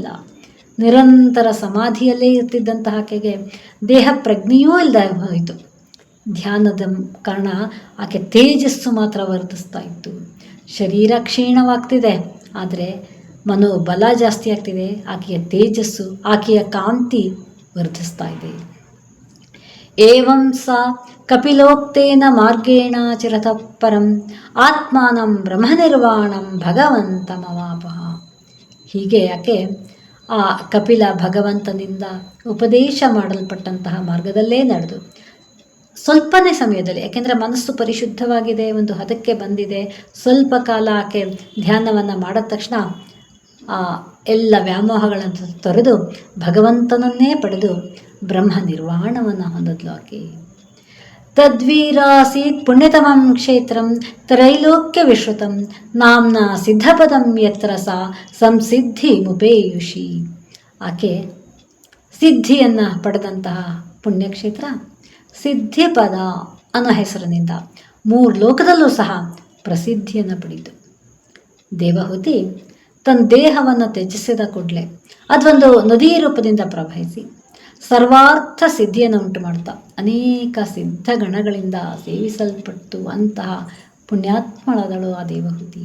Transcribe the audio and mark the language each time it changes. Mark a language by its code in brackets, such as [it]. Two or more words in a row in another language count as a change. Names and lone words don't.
[kn] ನಿರಂತರ ಸಮಾಧಿಯಲ್ಲೇ ಇರ್ತಿದ್ದಂತಹ ಆಕೆಗೆ ದೇಹ ಪ್ರಜ್ಞೆಯೂ ಇಲ್ಲದೆ ಹೋಯಿತು. ಧ್ಯಾನದ ಕಾರಣ ಆಕೆ ತೇಜಸ್ಸು ಮಾತ್ರ ವರ್ಧಿಸ್ತಾ ಇತ್ತು. ಶರೀರ ಕ್ಷೀಣವಾಗ್ತಿದೆ, ಆದರೆ ಮನೋಬಲ ಜಾಸ್ತಿ ಆಗ್ತಿದೆ. ಆಕೆಯ ತೇಜಸ್ಸು, ಆಕೆಯ ಕಾಂತಿ ವರ್ಧಿಸ್ತಾ ಇದೆ. [sa] ಏವಂ ಸಾ ಕಪಿಲೋಕ್ತೇನ ಮಾರ್ಗೇಣ ಚಿರತಃ ಪರಂ ಆತ್ಮಾನಂ ಬ್ರಹ್ಮನಿರ್ವಾಣಂ ಭಗವಂತಮವಾಪಃ. [kn] ಹೀಗೆ ಆಕೆ ಆ ಕಪಿಲ ಭಗವಂತನಿಂದ ಉಪದೇಶ ಮಾಡಲ್ಪಟ್ಟಂತಹ ಮಾರ್ಗದಲ್ಲೇ ನಡೆದು ಸ್ವಲ್ಪನೇ ಸಮಯದಲ್ಲಿ, ಯಾಕೆಂದರೆ ಮನಸ್ಸು ಪರಿಶುದ್ಧವಾಗಿದೆ, ಒಂದು ಹದಕ್ಕೆ ಬಂದಿದೆ, ಸ್ವಲ್ಪ ಕಾಲ ಆಕೆ ಧ್ಯಾನವನ್ನು ಮಾಡಿದ ತಕ್ಷಣ ಎಲ್ಲ ವ್ಯಾಮೋಹಗಳನ್ನು ತೊರೆದು ಭಗವಂತನನ್ನೇ ಪಡೆದು ಬ್ರಹ್ಮ ನಿರ್ವಾಣವನ್ನು ಹೊಂದದ್ಲು ಆಕೆ. [sa] ತದ್ವೀರಾಸೀತ್ ಪುಣ್ಯತಮಂ ಕ್ಷೇತ್ರಂ ತ್ರೈಲೋಕ್ಯ ವಿಶ್ರುತಂ ನಾಮ್ನ ಸಿದ್ಧಪದಂ ಯತ್ರ ಸಾ ಸಂಸಿದ್ಧಿ ಮುಪೇಯುಷಿ. [kn] ಆಕೆ ಸಿದ್ಧಿಯನ್ನು ಪಡೆದಂತಹ ಪುಣ್ಯಕ್ಷೇತ್ರ ಸಿದ್ಧಿಪದ ಅನ್ನೋ ಹೆಸರಿನಿಂದ 3 ಲೋಕದಲ್ಲೂ ಸಹ ಪ್ರಸಿದ್ಧಿಯನ್ನು ಪಡೆಯಿತು. ದೇವಹೂತಿ ತನ್ನ ದೇಹವನ್ನು ತ್ಯಜಿಸಿದ ಕೂಡಲೇ ಅದೊಂದು ನದಿ ರೂಪದಿಂದ ಪ್ರವಹಿಸಿ ಸರ್ವಾರ್ಥ ಸಿದ್ಧಿಯನ್ನು ಉಂಟು ಮಾಡ್ತಾ ಅನೇಕ ಸಿದ್ಧ ಗಣಗಳಿಂದ ಸೇವಿಸಲ್ಪಟ್ಟು ಅಂತಹ ಪುಣ್ಯಾತ್ಮಳಾದಳು ಆ ದೇವಹೂತಿ.